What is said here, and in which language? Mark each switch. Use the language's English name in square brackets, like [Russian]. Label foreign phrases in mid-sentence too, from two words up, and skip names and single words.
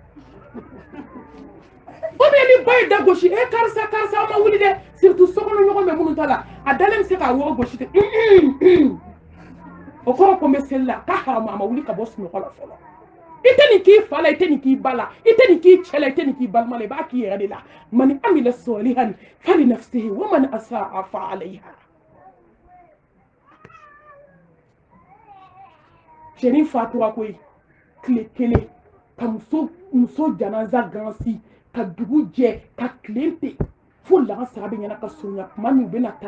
[French] ou bien [Bambara] ni ba ye da gosi karisa a ma wuli dɛ surtout sokɔnɔ ɲɔgɔn bɛ minnu ta la a dalen bɛ se k'a wɔrɔ gosi ten o kɔrɔ ko n bɛ seli la k'a haramu a ma wuli ka bɔ sunɔgɔ la fɔlɔ i tɛ nin k'i fa la i tɛ nin k'i ba la i tɛ nin k'i cɛ la i tɛ nin k'i balima la i b'a k'i yɛrɛ de la [Arabic] من عمل صالحا فلنفسه ومن أساء فعليها [Bambara] cɛnin fatura koyi tile kelen ka muso janaza gansi ka dugu jɛ ka tilen ten fo lansara bɛ ɲɛna ka surunya tuma min u bɛna taa